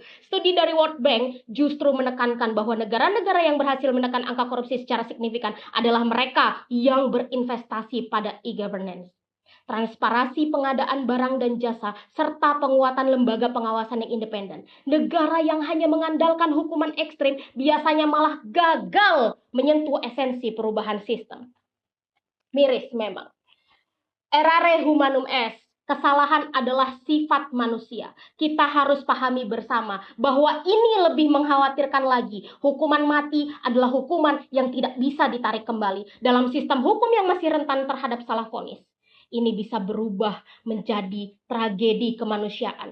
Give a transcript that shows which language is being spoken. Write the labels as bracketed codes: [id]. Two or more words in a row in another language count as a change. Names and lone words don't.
[id] Studi dari World Bank justru menekankan bahwa negara-negara yang berhasil menekan angka korupsi secara signifikan adalah mereka yang berinvestasi pada e-governance, transparansi pengadaan barang dan jasa, serta penguatan lembaga pengawasan yang independen. Negara yang hanya mengandalkan hukuman ekstrim biasanya malah gagal menyentuh esensi perubahan sistem. Miris memang. [la] Errare humanum est. [id] Kesalahan adalah sifat manusia. Kita harus pahami bersama bahwa ini lebih mengkhawatirkan lagi. Hukuman mati adalah hukuman yang tidak bisa ditarik kembali dalam sistem hukum yang masih rentan terhadap salah vonis. Ini bisa berubah menjadi tragedi kemanusiaan.